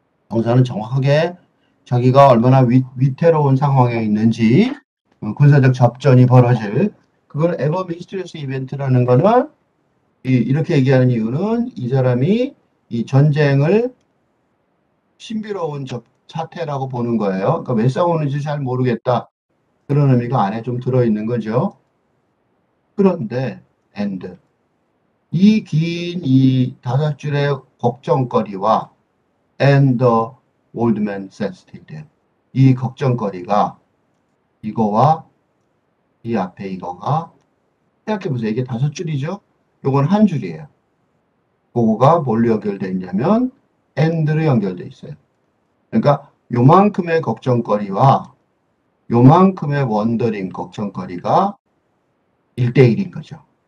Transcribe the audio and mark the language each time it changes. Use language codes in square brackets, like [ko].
[ko] 병사는 정확하게 자기가 얼마나 위태로운 상황에 있는지 군사적 접전이 벌어질 그걸 에버 미스터리스 이벤트라는 거는 이렇게 얘기하는 이유는 이 사람이 이 전쟁을 신비로운 사태라고 보는 거예요. 그러니까 왜 싸우는지 잘 모르겠다. 그런 의미가 안에 좀 들어있는 거죠. 그런데 and 이 긴 이 5줄의 걱정거리와 [en] and the old man says to them. [ko] 이 걱정거리가 이거와 이 앞에 이거가 생각해보세요. 이게 5줄이죠? 요건 한 줄이에요. 그거가 뭘로 연결되어 있냐면 and로 연결되어 있어요. 그러니까 요만큼의 걱정거리와 요만큼의 원더링 걱정거리가 1대1인 거죠.